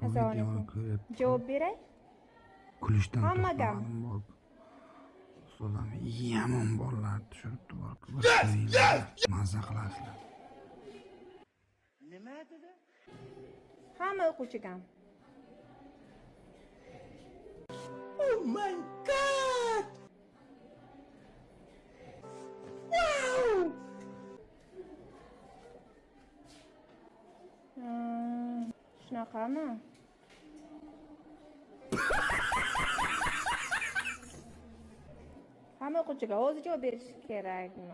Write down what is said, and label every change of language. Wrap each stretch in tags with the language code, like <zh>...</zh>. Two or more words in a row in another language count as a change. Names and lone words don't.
<uz>Assalomu videoni alaykum. ko'rib Javob beray? kulishdan Hammagami? to'xtamadim bor. Ustolam yomon bolalar tushiribdi bor. Boshqaringlar mazza qilasizlar. Nima dedi? Hamma o'quvchigami?</uz> <en>Oh my god! Wow!</en> <uz>Shunaqami? Hamma o'quvchiga o'zi javob berish kerakmi?</uz>